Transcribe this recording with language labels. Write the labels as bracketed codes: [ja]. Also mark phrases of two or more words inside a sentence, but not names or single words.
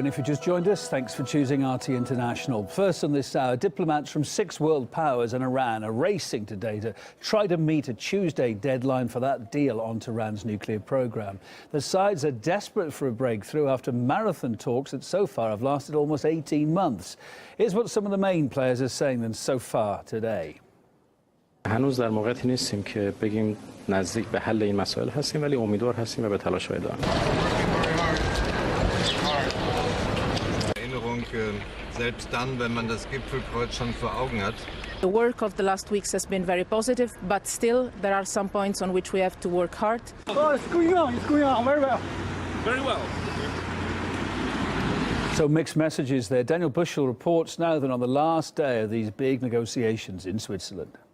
[en] If you just joined us, thanks for choosing RT International. First on this hour, diplomats from 6 world powers and Iran are racing today to try to meet a Tuesday deadline for that deal on Tehran's nuclear program. The sides are desperate for a breakthrough after marathon talks that so far have lasted almost 18 months. Here's what some of the main players are saying then so far today. [fa] هنوز در موقعیتی نیستیم که بگیم نزدیک به حل این مسائل هستیم ولی امیدوار هستیم و به تلاش ادامه. [de] Selbst dann, wenn man das Gipfelkreuz schon vor Augen hat. [en] The work of the last weeks has been very positive, but still there are some points on which we have to work hard. Oh, it's going on very well. Very well. So mixed messages there. Daniel Bushell reports now that on the last day of these big negotiations in Switzerland.